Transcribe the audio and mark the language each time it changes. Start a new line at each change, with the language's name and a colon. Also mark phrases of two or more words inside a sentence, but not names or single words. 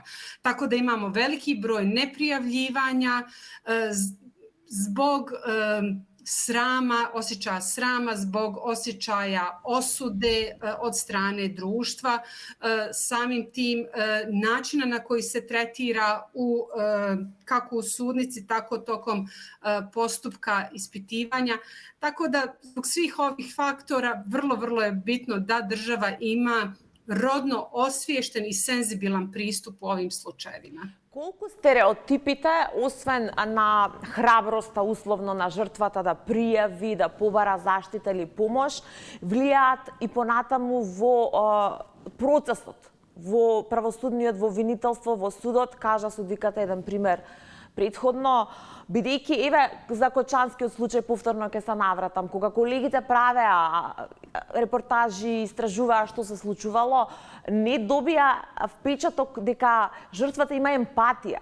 Bosnian: Tako da imamo veliki broj neprijavljivanja zbog srama, osjećaja srama, zbog osjećaja osude od strane društva, samim tim načina na koji se tretira kako u sudnici, tako tokom postupka ispitivanja. Tako da zbog svih ovih faktora vrlo je bitno da država ima rodno osviješten i senzibilan pristup u ovim slučajevima.
Macedonian: Колку стереотипите, освен на храброста, условно на жртвата да пријави, да побара заштита или помош, влијаат и понатаму во процесот, во правосудниот, во винителство, во судот? Кажа судиката еден пример предходно, бидејќи, еве, за Кочанскиот случај повторно ќе се навратам, кога колегите правеа репортажи, истражуваа што се случувало, не добија впечаток дека жртвата има емпатија.